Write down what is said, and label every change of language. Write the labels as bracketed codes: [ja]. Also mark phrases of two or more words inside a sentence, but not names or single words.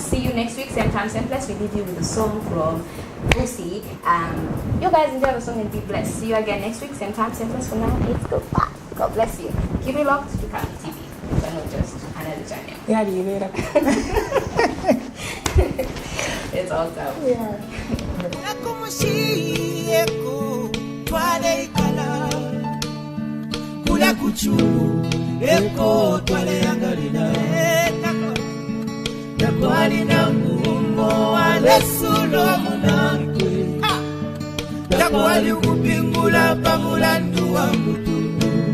[en] See you next week, same time, same place. We leave you with a song from Vusi. You guys enjoy the song and be blessed. See you again next week, same time, same place. For now, it's goodbye. God bless you. Keep it locked to Kamni TV. But not just another channel. Yeah, you later. It's awesome. Yeah. [bem] Kula kuchulu eko twale yangalina takwali na mummo wale sulo munakwe takwali kupingula pamulandu wa mutundu